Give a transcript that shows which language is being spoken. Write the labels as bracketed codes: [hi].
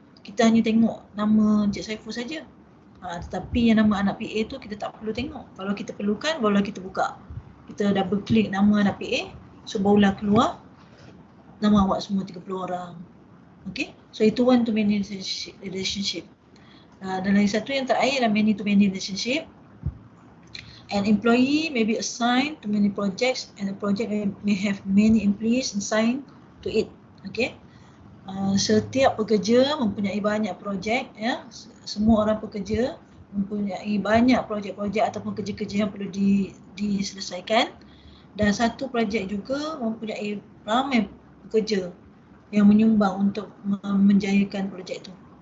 [ms] Kita hanya tengok nama Cik Saiful saja. Tetapi yang nama anak PA tu kita tak perlu tengok. Kalau kita perlukan, barulah kita buka. Kita double klik nama anak PA, so barulah keluar nama awak semua 30 orang. Okay, so itu [en] one to many relationship. [ms] Dan lagi satu yang terakhir adalah [en] many to many relationship. An employee may be assigned to many projects and the project may have many employees assigned to it. Okay. [ms] Setiap pekerja mempunyai banyak projek, ya. Semua orang pekerja mempunyai banyak projek-projek ataupun kerja-kerja yang perlu diselesaikan, dan satu projek juga mempunyai ramai pekerja yang menyumbang untuk menjayakan projek itu.